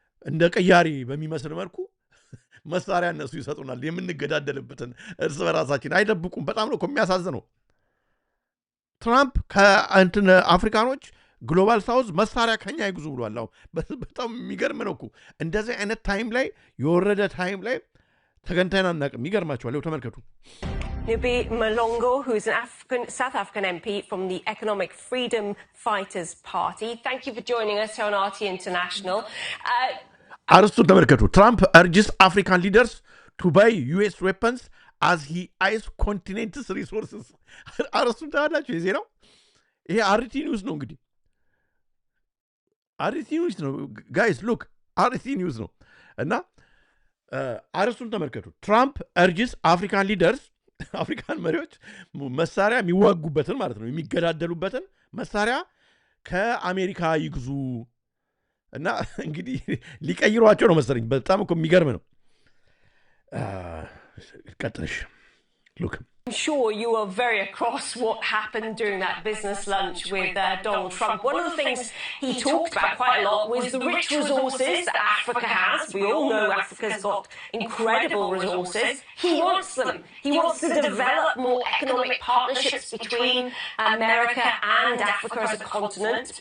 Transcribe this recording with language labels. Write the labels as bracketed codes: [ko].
[am] እንደ ቀያሪ በሚመስል መልኩ መሳሪያ እነሱ ይሰጡናል። የምንገዳደልበትን እርስ በራሳችን አይደብቁም። በጣም ነው የሚያሳዝነው። ትራምፕ ከእንትን አፍሪካኖች ግሎባል ሳውዝ መሳሪያ ከኛ ይግዙ ብሏል። በጣም የሚገርም ነው እኮ እንደዚህ አይነት ታይም ላይ የወረደ ታይም ላይ ተገንተን አናውቅም። ይገርማቸዋል። ተመልከቱ። [en] Nubi Malongo, who's an South African MP from the Economic Freedom Fighters Party. Thank you for joining us here on RT International. [am] አርስቱን ተመልከቱ። [en] ትራምፕ urges African leaders to buy US weapons as he eyes continent's resources. [am] አርስቱን ታላችሁ ይዜ ነው። ይሄ አርቲ ኒውስ ነው እንግዲህ አርቲ ኒውስ ነው ጋይስ ሉክ አርቲ ኒውስ ነው እና አርስቱን ተመልከቱ። ትራምፕ [en] urges African leaders [am] አፍሪካን መሪዎች መሳሪያ የሚዋጉበትን ማለት ነው የሚገዳደሉበትን መሳሪያ ከአሜሪካ ይግዙ እና እንግዲህ ሊቀይሯቸው ነው መሰለኝ። በጣም እኮ የሚገርም ነው። ቀጥልሽ ሉክ [en] I'm sure you were very across what happened during that business lunch with Donald Trump. One of the things he talked about quite a lot was the rich resources that Africa has. We all know Africa's got incredible resources. He wants them. He wants to develop more economic partnerships between America and Africa as a continent.